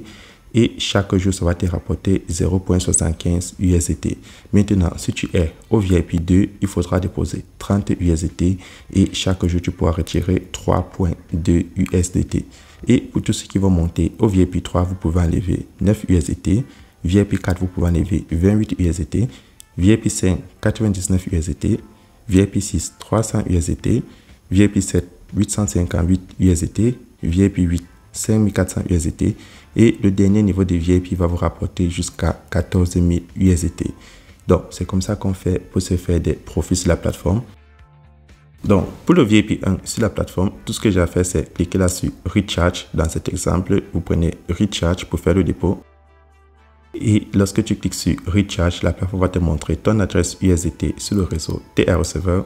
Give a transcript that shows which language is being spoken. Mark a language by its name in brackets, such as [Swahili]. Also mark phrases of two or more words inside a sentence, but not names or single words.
[French] Et chaque jour, ça va te rapporter 0,75 USDT. Maintenant, si tu es au VIP 2, il faudra déposer 30 USDT et chaque jour, tu pourras retirer 3,2 USDT. Et pour tous ceux qui vont monter au VIP 3, vous pouvez enlever 9 USDT. VIP 4, vous pouvez enlever 28 USDT. VIP 5, 99 USDT. VIP 6, 300 USDT. VIP 7, 858 USDT. VIP 8, 5400 USDT et le dernier niveau de VIP va vous rapporter jusqu'à 14 000 USDT. Donc, c'est comme ça qu'on fait pour se faire des profits sur la plateforme. Donc, pour le VIP 1 sur la plateforme, tout ce que j'ai à faire, c'est cliquer là sur Recharge. Dans cet exemple, vous prenez Recharge pour faire le dépôt. Et lorsque tu cliques sur Recharge, la plateforme va te montrer ton adresse USDT sur le réseau TR Server.